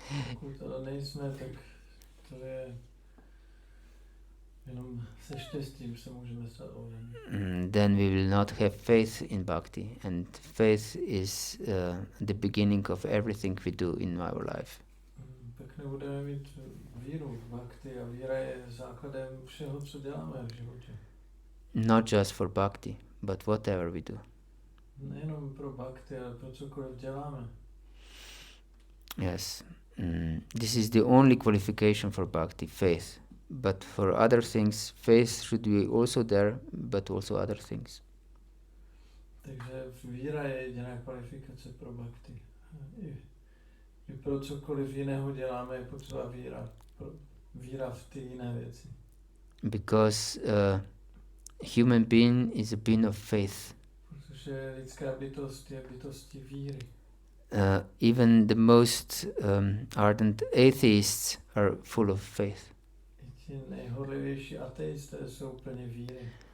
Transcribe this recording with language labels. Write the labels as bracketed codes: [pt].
[cs] Pokud ale nejsme, tak to je jenom se štěstím se můžeme stát oddaní. [en] Then we will not have faith in bhakti, and faith is the beginning of everything we do in our life. [cs] Pak nebudeme mít víru v bhakti a víra je základem všeho, co děláme v životě. [en] Not just for bhakti, but whatever we do. [cs] Nejenom pro bhakti, ale pro cokoliv děláme. [en] Yes. This is the only qualification for bhakti, faith. But for other things, faith should be also there, but also other things. [cs] Takže víra je jediná kvalifikace pro bhakti. I pro cokoliv jiného děláme, je potřeba víra v ty jiné věci. [en] Because human being is a being of faith. [cs] Protože lidská bytost je bytostí víry. [en] Even the most ardent atheists are full of faith. [cs] Ti nejhorlivější ateisté jsou plně víry.